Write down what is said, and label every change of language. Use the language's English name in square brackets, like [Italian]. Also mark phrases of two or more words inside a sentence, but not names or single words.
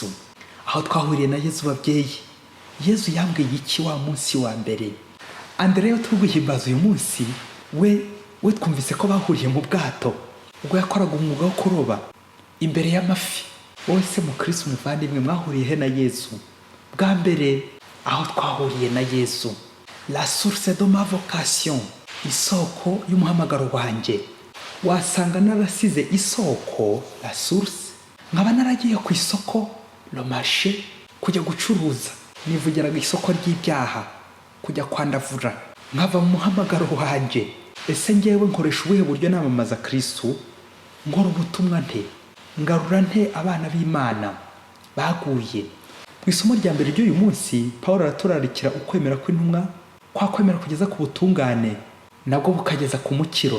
[Kinyarwanda] Aho twahuriye na Yesu babyeyi. Yesu yambwiye iki wa munsi wa mbere? Andereya turiguhimbaza uyu munsi, we twumvise ko bahuriye mu bwato ubwo yakoraga umwuga wo kuroba imbere y'amafi. Wowe se mu Kristo umuvandimwe, mwahuriye he na Yesu? Bwa mbere aho twahuriye na Yesu, [French] la source de ma vocation, [Kinyarwanda] isoko y'umuhamagaro wanjye. Wasanga narasize isoko, [French] la source, [Kinyarwanda] nkaba naragiye ku isoko, [French] le marché, [Kinyarwanda] kujya gucuruza. Nivugiraga isoko ry'ibyaha, kujya kwandavura, nkava mu muhamagaro wanjye. Ese ngewe nkoresha ubuhe buryo namamaza Kristo? Nkora ubutumwa nte? Ngarura nte abana b'Imana baguye? Mu isomo rya mbere ry'uyu munsi, Pawulo araturarikira ukwemera kw'intumwa, kwa kwemera kugeza ku butungane, nabwo bukageza ku mukiro.